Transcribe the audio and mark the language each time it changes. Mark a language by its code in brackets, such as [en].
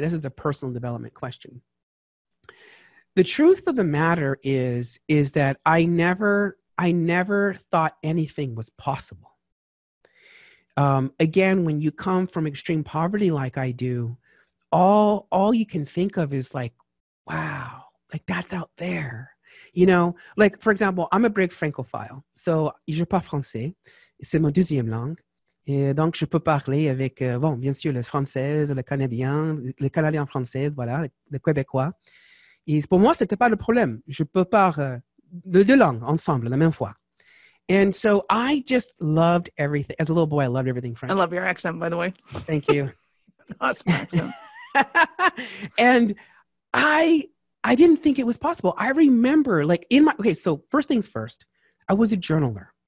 [en] This is a personal development question. The truth of the matter is that I never thought anything was possible. Again, when you come from extreme poverty like I do, all you can think of is like, wow, like that's out there. You know, like, for example, I'm a big francophile. So, [fr] je parle français. C'est mon deuxième langue. Et donc, je peux parler avec, bon, bien sûr, le français, le canadien français, voilà, le québécois. Et pour moi, c'était pas le problème. Je peux parler de deux langues ensemble la même fois. [en] And so I just loved everything. As a little boy, I loved everything French. I love your accent, by the way. Thank you. Awesome accent. And I didn't think it was possible. I remember like okay, so first things first, I was a journaler.